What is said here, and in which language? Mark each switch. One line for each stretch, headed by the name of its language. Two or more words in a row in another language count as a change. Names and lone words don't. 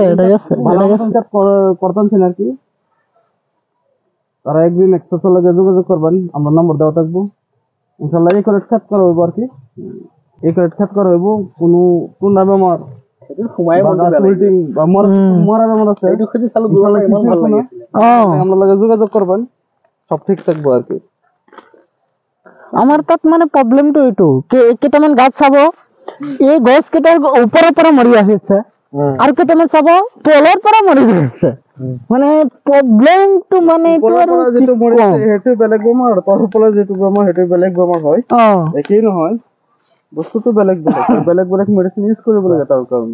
Bangla: করতেছেন আর কি তারা একদিন একসাথে লাগে যোগাযোগ করবেন আমার নম্বর দেওয়া থাকবো ইনশাল্লাহ এই করে খেত করা হইব আর কি এই করে খেত করা হইব কোনো টুন্ডা বেমার আমরা লাগে যোগাযোগ করবেন সব ঠিক থাকবো আর কি
Assamese: আমার তাত মানে প্রবলেমটো এইটো কেইটামান গাছ চাব এই গছ কেইটাৰ ওপৰৰ পৰা মৰি আহিছে আৰু কেইটামান চাব তলৰ পৰা মৰি গৈছে মানে প্ৰবলেমটো মানে যেটো মৰিছে হেতু বেলেগ বেমাৰ তাৰ ওপৰত যেটো বেমাৰ হেতু বেলেগ বেমাৰ হয় একেই নহয় বস্তুটো বেলেগ বেলেগ
English: medicine use
Assamese: কৰিব লাগে তাৰ কাৰণে